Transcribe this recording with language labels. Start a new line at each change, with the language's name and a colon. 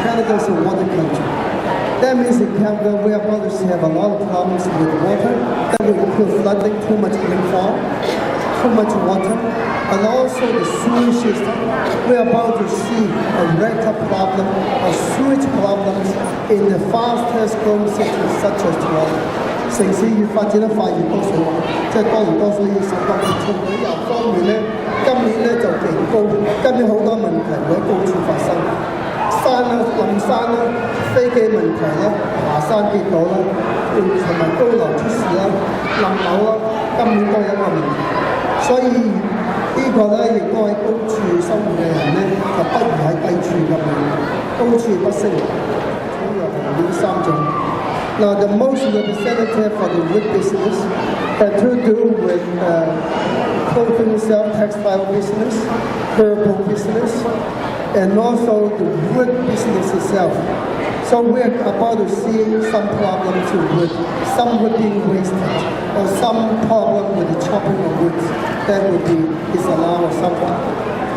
English: Canada is a water country. That means in Canada we are going to have a lot of problems with water. That will include flooding, too much rainfall, too much water, and also the sewage system. We are about to see a record problem of sewage problems in the fastest growing cities such as Toronto.
Cantonese: 城市越發展得快越多水患，即係多倫多，所以受到從旅遊方面咧，今年咧就極高，今年好多問題會喺高處發生，山啦、冧山啦、飛機問題啦、爬山跌倒啦，同埋高樓出事啦、冧樓啦，今年都有一個問題，所以呢個咧亦都喺高處生活嘅人咧，就不如喺低處咁樣，高處不勝寒，總有呢三種。
English: Now, the most representative for the wood business had to do with clothing sale, textile business, herbal business, and also the wood business itself. So we're about to see some problems with wood, some wood being wasted, or some problem with the chopping of wood that would be disallowed or something.